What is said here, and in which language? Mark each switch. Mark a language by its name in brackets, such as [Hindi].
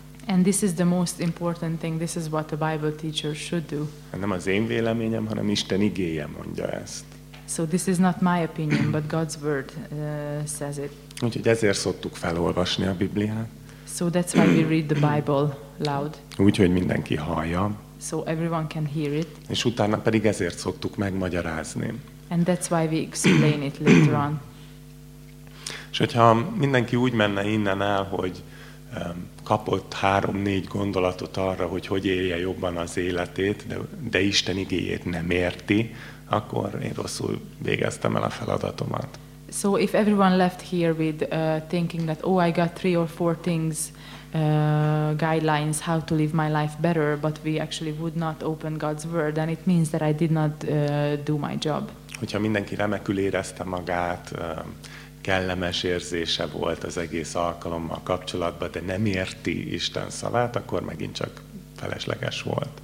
[English] And this is the most important thing. This is what a Bible teacher should do. [Hungarian] Nem az én véleményem, hanem Isten igéje mondja ezt. [English] So this is not my opinion, but God's word says it. [Hungarian] Úgyhogy ezért szoktuk felolvasni a Bibliát. [English] So that's why we read the Bible loud. [Hungarian] Úgyhogy mindenki hallja. [English] So everyone can hear it. [Hungarian] És utána pedig ezért szoktuk megmagyarázni. [English] And that's why we explain it later on. [Hungarian] És hogyha mindenki úgy menne innen el, hogy kapott 3-4 gondolatot arra, hogy hogy élje jobban az életét, de Isten igéjét nem érti, akkor én rosszul végeztem el a feladatomat. [English] So if everyone left here with thinking that, oh, I got 3 or 4 things, guidelines, how to live my life better, but we actually would not open God's word, then it means that I did not do my job. [Hungarian] Hogyha mindenki remekül érezte magát, kellemes érzése volt az egész alkalommal kapcsolatban, de nem érti Isten szavát, akkor megint csak felesleges volt.